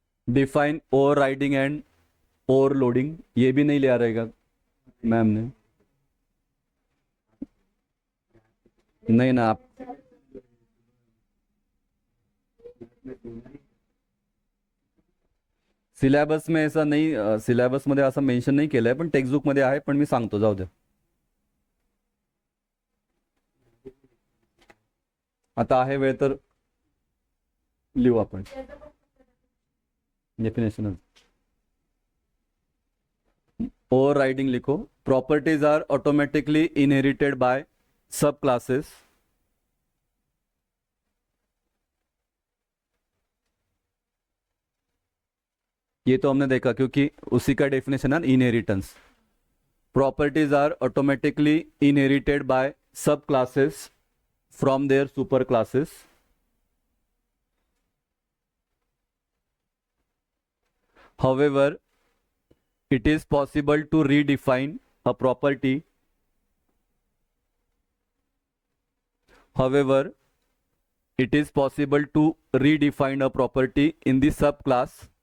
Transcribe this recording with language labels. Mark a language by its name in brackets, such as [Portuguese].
[Hindi] Define over riding and overloading, ये भी नहीं लिया रहेगा मैम ने, नहीं ना आप, सिलेबस में ऐसा नाही, [Marathi] सिलेबस मध्ये असं मेन्शन नाही केलंय, पण टेक्स्टबुक मध्ये आहे, पण मी सांगतो, जाऊ दे. आता आहे वेळ तर लिहू आपण डेफिनेशन. [Hindi] ओवर राइडिंग लिखो. [English] properties are automatically inherited by subclasses [Hindi] ये तो हमने देखा क्योंकि उसी का डेफिनेशन है inheritance. [English] Properties are automatically inherited by subclasses from their superclasses. However, it is possible to redefine a property. However, it is possible to redefine a property in the subclass.